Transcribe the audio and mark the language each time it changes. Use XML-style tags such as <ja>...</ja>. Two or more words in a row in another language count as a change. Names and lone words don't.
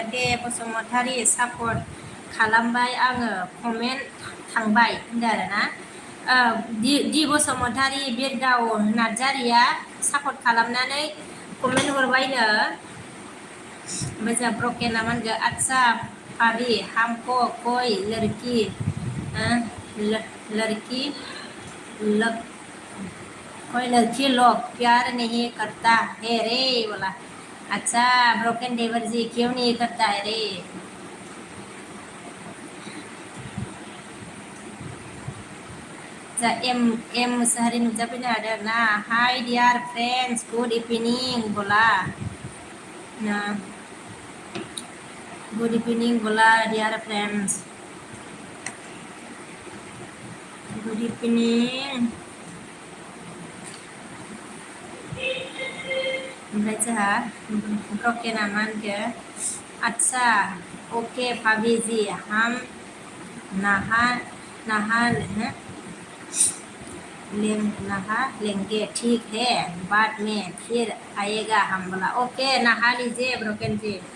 <brx>दे बसुमतारी सापर्ट खालामबाय आङो कमेन्ट थांबाय होनदों आरोना दि बसुमतारी बिरदाव नार्जारिया सापर्ट खालामनानै कमेन्ट हरबायनो ओमफ्राय जोंहा ब्रकेना मा होनगोन आदसा</brx> <hi>भाभी हमको कोई लड़की लड़की लग कोई लड़की लोग प्यार नहीं करता है रे बोला अच्छा ब्रोकन देवर जी क्यों नहीं करता है रे</hi> <brx>जा एम मुसाहारि नुजाफैनो हादों ना हाय</brx> <en>dear friends good evening</en> <brx>बोला ना</brx> <en>good evening</en> <hi>बोला</hi> <en>dear friends good evening</en> <brx>ओमफ्राय जोंहा ब्रकेना मा होनगोन</brx> <hi>अच्छा ओके भाभी जी हम नहा नहा नहा लेंगे ठीक है बाद में फिर आएगा हम बोला ओके नहा लीजिए ब्रोकन जी</hi>